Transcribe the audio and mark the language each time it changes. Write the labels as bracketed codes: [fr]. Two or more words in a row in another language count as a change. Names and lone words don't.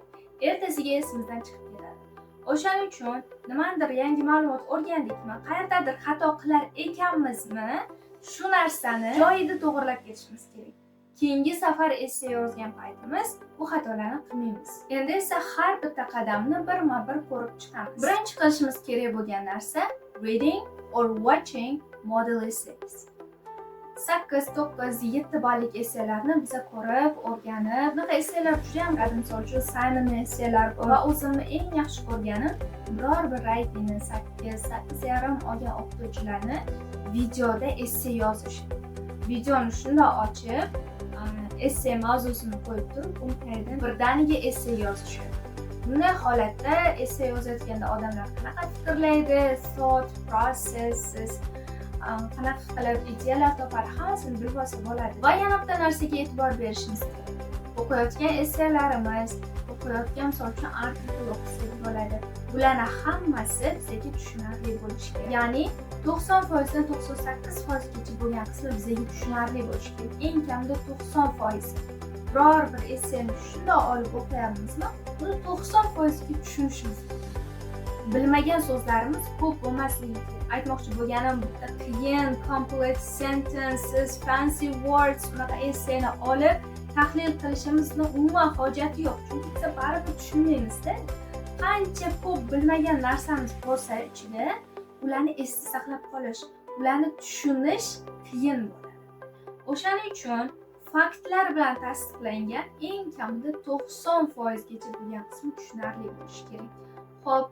[uz] Ertasiga esimizdan chiqib ketadi. O'shaning uchun nimanidir yangi ma'lumot o'rgandikmi, qayerdadir xato qilar ekanmizmi, shu narsani joyida to'g'rilab ketishimiz kerak. Keyingi safar essay yozgan paytimiz bu xatolarni qilmaymiz. Endi esa har bitta qadamni birma-bir ko'rib chiqamiz. Birinchi qilishimiz kerak bo'lgan narsa [en] reading or watching model essays. [uz] 8, 9, 7 ballik essaylarni biza ko'rib, o'rganib, bunaqa essaylar juda ham qadimgi, misol uchun Simonning essaylar va o'zimni eng yaxshi ko'rganim biror bir writingni 8.5 olgan o'qituvchilarni videoda essay yozish. Videoni shunday ochib, essay mavzusini qo'yib turib, u tagidan birdaniga essay yozish. Bunday holatda essay yozayotganda odamlar qanaqa fikrlaydi, [en] thought processes, [uz] qanaqa qilib ideyalar topadi, hammasini bilib olsa bo'ladi. Va yana bitta narsaga e'tibor berishimiz kerak. O'qiyotgan essaylarimiz, o'qiyotgan misol uchun artikl o'qisak bo'ladi. Bularning hammasi bizga tushunarli bo'lishi kerak. Ya'ni 90% dan 98% bo'lgan qismi bizga tushunarli bo'lishi kerak. Eng kamida 90%. Biror bir essayni shunday olib o'qiyapmizmi, buni 90% ga tushunishimiz kerak. Bilmagan so'zlarimiz ko'p bo'lmasligi kerak. Aytmoqchi bo'lganim, bitta qiyin, [en] complex sentences, fancy words [uz] bunaqa essayni olib tahlil qilishimizni umuman hojati yo'q. Chunki biz baribir tushunmaymiz-da. Qancha ko'p bilmagan narsamiz bo'lsa ichida, ularni esda saqlab qolish, ularni tushunish qiyin bo'ladi. O'shaning uchun faktlar bilan tasdiqlangan eng kamida 90% gacha bo'lgan qismi tushunarli bo'lishi kerak.